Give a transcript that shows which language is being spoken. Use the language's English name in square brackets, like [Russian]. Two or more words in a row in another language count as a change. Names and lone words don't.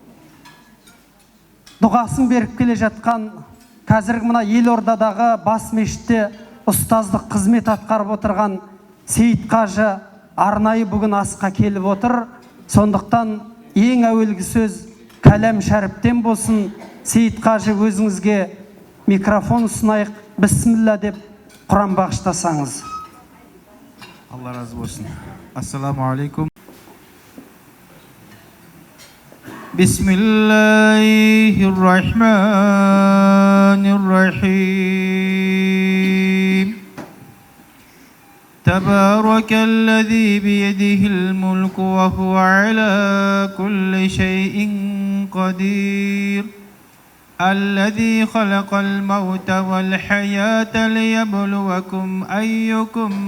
[Kazakh] дұғасын беріп келе жатқан, қазіргі мына елордадағы бас мешітте ұстаздық қызмет атқарып отырған Сейіт қажы арнайы бүгін асқа келіп отыр. Сондықтан ең әуелгі сөз кәләм шәріптен болсын. Сейіт қажы, өзіңізге микрофон ұсынайық. Бісміллә деп Құран бағыштасаңыз. Алла разы болсын. [Arabic] السلام عليكم. بسم الله الرحمن الرحيم. تبارك الذي بيده الملك وهو على كل شيء قدير الذي خلق الموت والحياة ليبلوكم أيكم